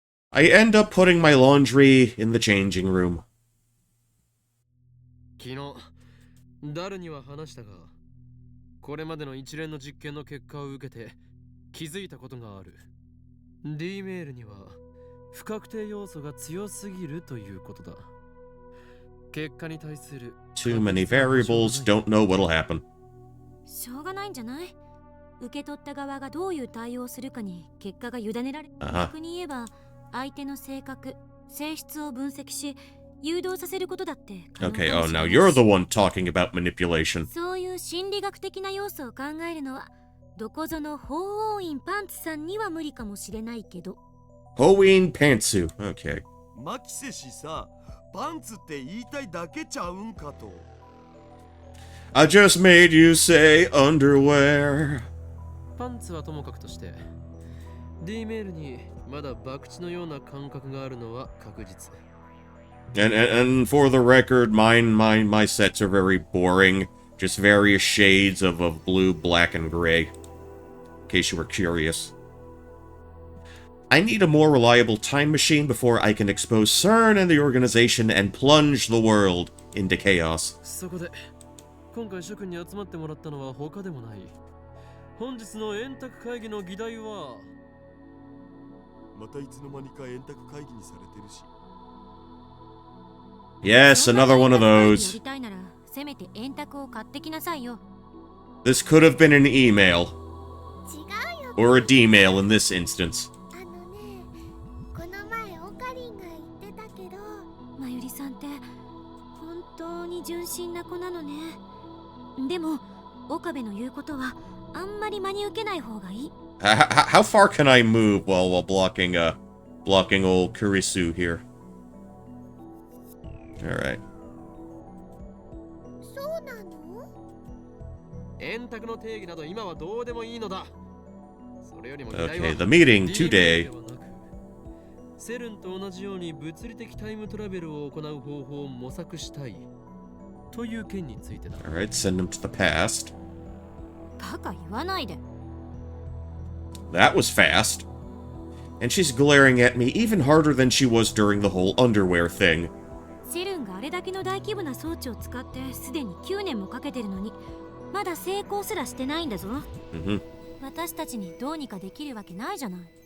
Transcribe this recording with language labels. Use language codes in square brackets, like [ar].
[en] I end up putting my laundry in the changing room. [ja] 昨日、ダルには話したが、これまでの一連の実験の結果を受けて気づいたことがある。 D メールには不確定要素が強すぎるということだ。結果に対する [en] Too many variables, don't know what'll happen. [ja] しょうがないんじゃない？受け取った側がどういう対応をするかに結果が委ねられる。逆に言えば、相手の性格、性質を分析し、誘導させることだって可能かもしれないし。 [en] Okay, oh, now you're the one talking about manipulation. [ja] そういう心理学的な要素を考えるのはどこぞの法王院パンツさんには無理かもしれないけど。 [en] Hoin Pantsu. Okay. [ja] マキセ氏さ、パンツって言いたいだけちゃうんかと。 [en] I just made you say underwear. [ja] パンツはともかくとして D メールにまだ博打のような感覚があるのは確実。 [en] And for the record, my sets are very boring. Just various shades of blue, black, and gray. In case you were curious. I need a more reliable time machine before I can expose CERN and the organization and plunge the world into chaos. [ja] そこで今回諸君に集まってもらったのは他でもない。本日の円卓会議の議題は、またいつの間にか円卓会議にされてるし。 [en] Yes, another one of [ja] や [en] those. [ja] りたいならせめて円卓を買ってきなさいよ。 [en] This could have been an email. [ja] 違うよ。 [en] Or a D-mail in this instance. [ja] あのね、この前オカリンが言ってたけど、まゆりさんって本当に純真な子なのね。でも岡部の言うことはあんまり真に受けない方がいい。 [en] How far can I move while blocking old Kurisu here? Alright. [ja] そうなの？円卓の定義など今はどうでもいいのだ。それよりも議題は [en] Okay, the meeting [ja] D メール [en] today. [ja] ではなく、セルンと同じように物理的タイムトラベルを行う方法を模索したいという件についてだ。 [en] Alright, send him to the past. [ja] バカ言わないで。 [en] That was fast. And she's glaring at me even harder than she was during the whole underwear thing. [ja] セルンがあれだけの大規模な装置を使ってすでに9年もかけてるのにまだ成功すらしてないんだぞ。 Mm-hmm. 私たちにどうにかできるわけないじゃない。